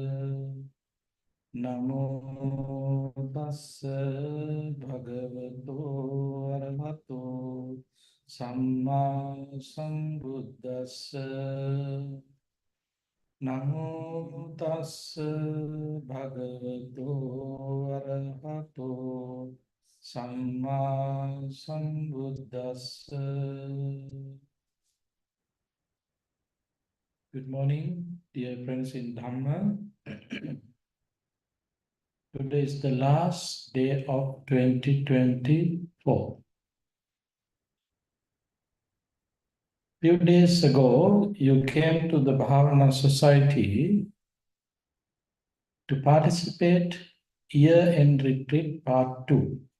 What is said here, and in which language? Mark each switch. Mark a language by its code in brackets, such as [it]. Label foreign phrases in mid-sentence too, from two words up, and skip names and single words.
[pi] Namo tassa bhagavato arahato samma sambuddhassa. Namo tassa bhagavato arahato samma sambuddhassa. [en] Good morning, dear friends in Dhamma. Today is the last day of 2024. Few days ago, you came to the Bhavana Society to participate year-end retreat part 2.